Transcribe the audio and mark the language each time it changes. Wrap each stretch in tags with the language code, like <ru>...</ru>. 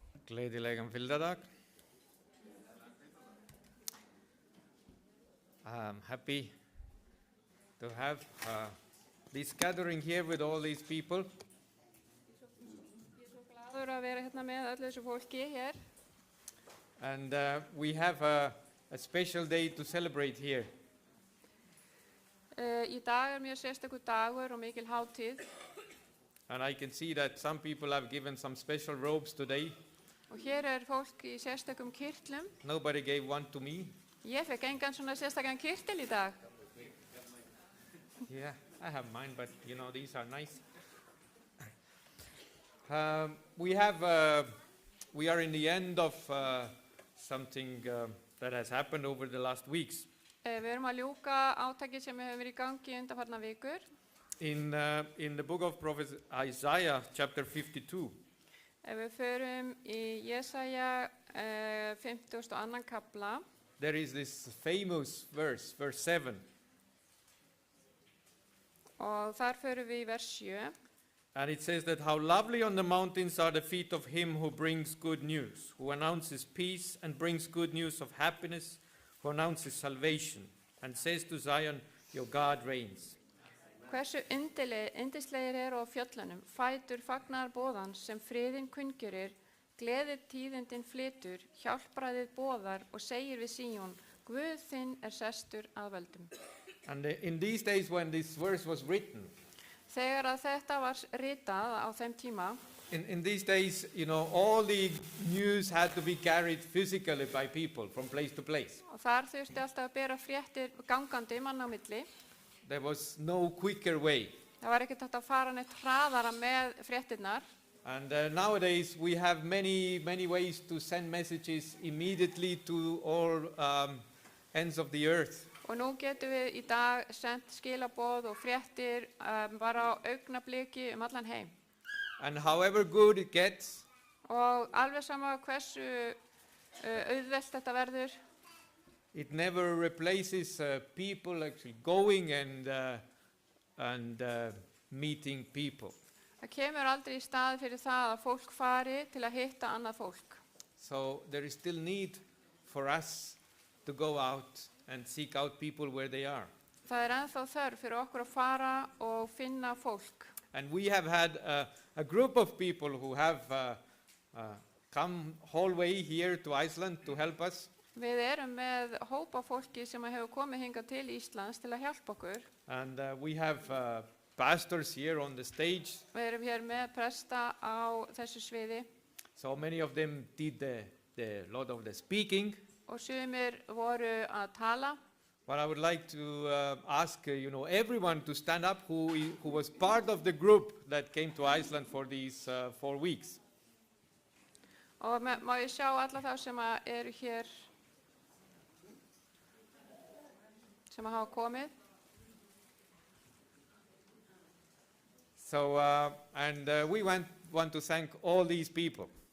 <is>Gleðilegan fylgdadag.</is> <en>I'm happy to have this gathering here with all these people.</en> <is>Ég glaður að vera hérna með öllu þessu fólki hér.</is> <en>And we have a special day to celebrate here.</en> <is>Í dag mjög sérstakur dagur og mikil hátíð.</is> <en>And I can see that some people have given some special robes today.</en> <is>Og hér fólk í sérstakum kyrtlum.</is> <en>Nobody gave one to me.</en> <is>Ég fekk engan svona sérstakan kyrtil í dag.</is> <en>Yeah, I have mine, but you know, these are nice. We are in the end of something that has happened over the last weeks.</en> <is>Við erum að ljúka átaki sem hefur verið í gangi undanfarna vikur.</is> <en>In the book of Prophet Isaiah, chapter 52,</en> <is>Við förum í Jesaja 52. kapla.</is> <en>there is this famous verse, verse 7.</en> <is>Og þar förum við í vers 7.</is> <en>And it says that how lovely on the mountains are the feet of him who brings good news, who announces peace and brings good news of happiness, who announces salvation, and says to Zion, your God reigns.</en> <is>Hversu yndislegir á fjöllunum, fætur fagnar boðans sem friðin kunngjörur, gleðir tíðindin flytur, hjálpræðið boðar og segir við Síón, Guð þinn sestur að völdum.</is> <en>And in these days when this verse was written,</en> <is>Þegar að þetta var ritað á þeim tíma,</is> <en>in these days, you know, all the news had to be carried physically by people from place to place.</en> <is>og þar þurfti alltaf að bera fréttir gangandi mann á milli.</is> <en>There was no quicker way.</en> <is>Það var ekkert hægt að fara neitt hraðara með fréttirnar.</is> <en>And nowadays we have many ways to send messages immediately to all ends of the earth.</en> <is>Og nú getum við í dag sendt skilaboð og fréttir bara á augnabliki allan heim.</is> <en>And however good it gets,</en> <is>Og alveg sama hversu auðvelt þetta verður,</is> <en>it never replaces people actually going and meeting people.</en> <is>það kemur aldrei í stað fyrir það að fólk fari til að hitta annað fólk.</is> <en>So there is still need for us to go out and seek out people where they are.</en> <is>Það ennþá þörf fyrir okkur að fara og finna fólk.</is> <en>And we have had a group of people who have come whole way here to Iceland to help us.</en> <is>Við erum með hópa fólki sem hefur komið hingað til Íslands til að hjálpa okkur.</is> <en>And we have pastors here on the stage.</en> <is>Við erum hér með presta á þessu sviði</is> <en>So many of them did the lot of the speaking.</en> <is>og sumir voru að tala.</is> <en>But I would like to ask everyone to stand up who was part of the group that came to Iceland for these 4 weeks.</en> <is>Og má ég sjá alla þá sem eru hér sem hafa komið.</is> <en>So we want to thank all these people.</en>